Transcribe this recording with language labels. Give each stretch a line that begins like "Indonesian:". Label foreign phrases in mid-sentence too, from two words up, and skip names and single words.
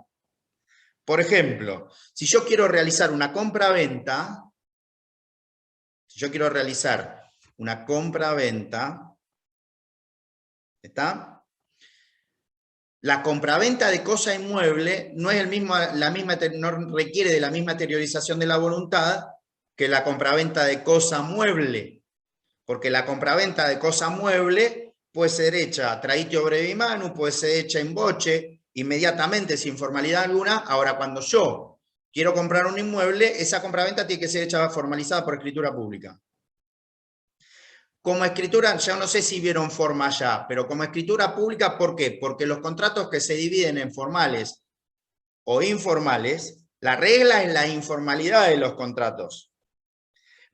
Spanish: Por ejemplo, si yo quiero realizar una compra-venta, ¿está? La compraventa de cosa inmueble no requiere de la misma exteriorización de la voluntad que la compraventa de cosa mueble, porque la compraventa de cosa mueble puede ser hecha
Latin: traitio brevi manu,
Spanish: puede ser hecha
Latin: in voce,
Spanish: inmediatamente, sin formalidad alguna. Ahora, cuando yo quiero comprar un inmueble, esa compraventa tiene que ser hecha formalizada por escritura pública. Como escritura, ya no sé si vieron forma ya, pero como escritura pública, ¿por qué? Porque los contratos que se dividen en formales o informales, la regla es la informalidad de los contratos.